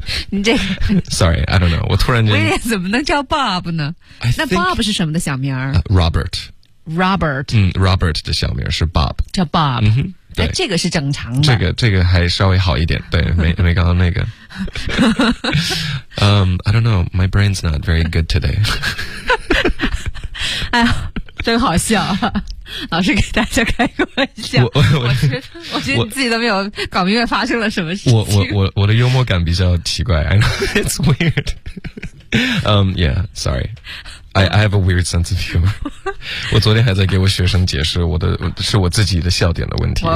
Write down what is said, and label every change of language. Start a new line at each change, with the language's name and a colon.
Chinese: 你这个
English: ，Sorry， I don't know，
Chinese: 我突然间， William怎么能叫 Bob 呢？
English: Think,
Chinese: 那 Bob 是什么的小名儿、？Robert。 Robert。嗯 ，Robert 的小名是 Bob。叫 Bob。嗯对、哎，这个是正常的。这个还稍微好一点，对，没刚刚那个。
English: I don't know， my brain's not very good today 。
Chinese: 哎呀，真好笑、啊。老师给大家开个玩笑，我觉得你自己都没有搞明白发生了什么事情。我的幽默感比较奇怪 ，
English: I know it's weird. Yeah, sorry. I have a weird sense of humor.
Chinese: 我昨天还在给我学生解释是我自己的笑点的问题。